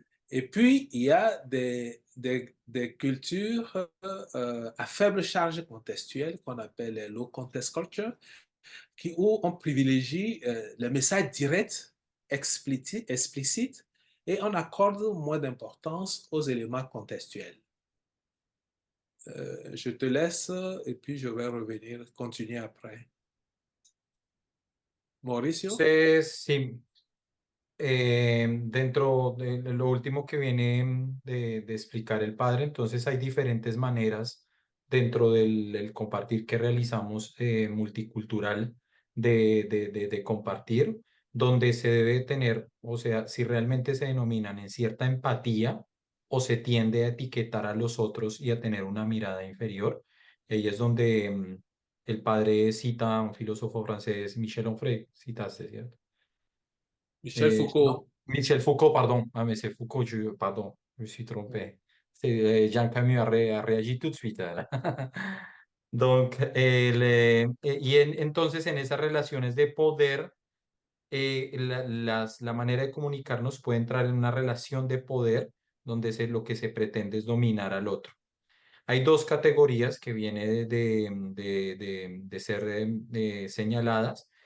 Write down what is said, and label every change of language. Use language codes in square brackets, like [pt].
[fr] Et puis, il y a des cultures à faible charge contextuelle qu'on appelle les [en] low context culture, [fr] où on privilégie les messages directs, explicites, et on accorde moins d'importance aux éléments contextuels. Je te laisse et puis je vais revenir, continuer après. [es] Mauricio? Entonces, sí, dentro de lo último que viene de explicar el padre, entonces hay diferentes maneras dentro del compartir que realizamos multicultural de compartir, donde se debe tener, o sea, si realmente se denominan en cierta empatía o se tiende a etiquetar a los otros y a tener una mirada inferior. Y ahí es donde el padre cita a un filósofo francés, Michel Onfray, citaste, ¿cierto? Michel Foucault. [fr] Michel Foucault, pardon. Ah, mais c'est Foucault, pardon, je me suis trompé. Jean Camus a réagi tout de suite. Donc, [es] entonces en esas relaciones de poder, la manera de comunicarnos puede entrar en una relación de poder donde lo que se pretende es dominar al otro. Hay dos categorías que vienen de ser señaladas.